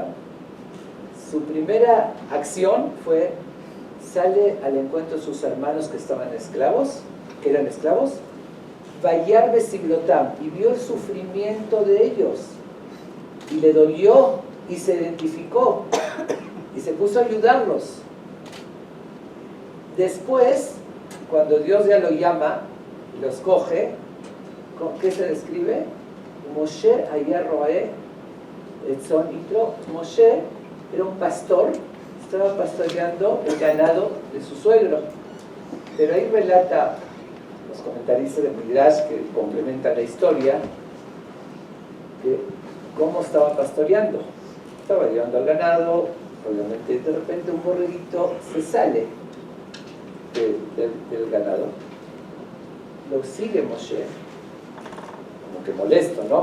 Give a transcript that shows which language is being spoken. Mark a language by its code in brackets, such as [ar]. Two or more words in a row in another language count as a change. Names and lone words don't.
[es] Su primera acción fue, sale al encuentro de sus hermanos que estaban esclavos, que eran esclavos, [he] וירא בסבלותם, [es] y vio el sufrimiento de ellos, y le dolió, y se identificó, y se puso a ayudarlos. Después, cuando Dios ya lo llama y los coge, ¿con qué se describe? [he] משה היה רועה את צאן יתרו. [es] Moshe era un pastor, estaba pastoreando el ganado de su suegro. Pero ahí relata los comentaristas de Midrash que complementan la historia de cómo estaba pastoreando. Estaba llevando al ganado, obviamente de repente un borreguito se sale del ganado, lo sigue Moshe, como que molesto, ¿no?